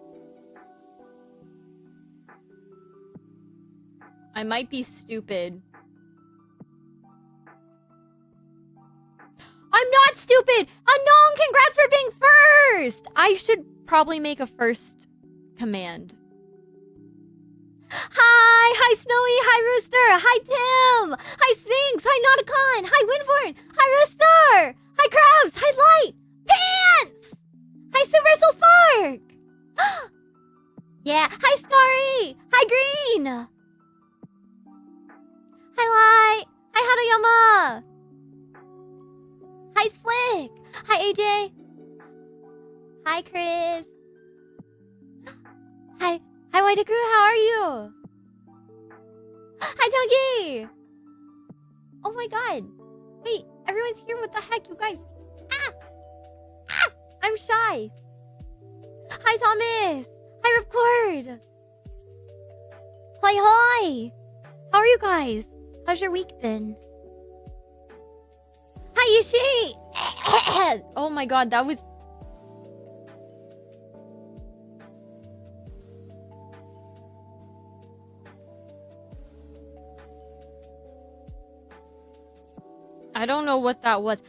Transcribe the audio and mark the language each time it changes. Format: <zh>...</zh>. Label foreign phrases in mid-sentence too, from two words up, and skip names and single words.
<en>I might be stupid. I'm not stupid! Anon, congrats for being first! I should probably make a first command. Hi! Hi, Snowy! Hi, Rooster! Hi, Tim! Hi, Sphinx! Hi, Nauticon! Hi, Winborn! Hi, Rooster! Hi, Krabs! Hi, Light! Pants! Hi, Super Soul Spark! Yeah! Hi, Starry! Hi, Green! Hi, Light! Hi, Hadayama! Hi, Slick! Hi, AJ! Hi, Chris! Hi, White Crew, how are you? Hi, Togi! Oh my god! Wait, everyone's here, what the heck, you guys? Ah! Ah! I'm shy! Hi, Thomas! Hi, Ripcord! Hi! How are you guys? How's your week been? Hi, Yushi! Oh my god, that was... I don't know what that was.</en>